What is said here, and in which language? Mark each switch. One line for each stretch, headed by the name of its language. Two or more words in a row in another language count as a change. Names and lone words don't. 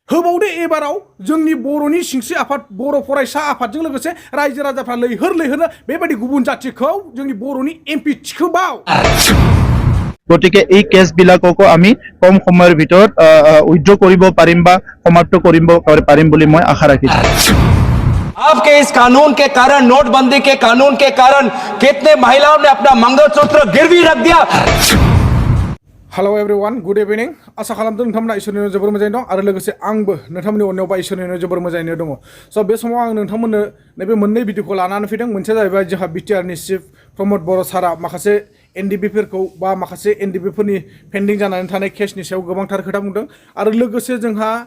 Bodo: होबावदो एबाराव जोंनि बर'नि सिंस्रि आफाद बर' फरायसा आफादजों लोगोसे रायजो राजाफ्रा लैहोर बेबायदि गुबुन जातिखौ जोंनि बर'नि एमपि थिखोबाव
Assamese: গতিকে এই কেছবিলাককো আমি কম সময়ৰ ভিতৰত উইথড্ৰ কৰিব পাৰিম বা সমাপ্ত কৰিব পাৰিম বুলি মই আশা ৰাখিছোঁ।
Hindi: आपके इस कानून के कारण, नोटबंदी के कानून के कारण कितने महिलाओं ने अपना मंगलसूत्र गिरवी रख दिया।
English: Hello everyone, good evening.
Bodo: आशा खालामदों नोंथांमोना इसोरनि जोबोर मोजाङै दं आरो लोगोसे आंबो नोंथांमोननि अननायाव बा इसोरनि जोबोर मोजाङैनो दङ। स' बे समाव आं नोंथांमोननो नैबे मोननै भिडिअखौ लानानै फैदों। मोनसेया जाहैबाय जोंहा बिटिआरनि चिफ प्रमद बर' सारा माखासे एनडिबिफोरखौ बा माखासे एनडिबिफोरनि पेन्डिं जानानै थानाय केसनि सायाव गोबांथार खोथा बुंदों आरो लोगोसे जोंहा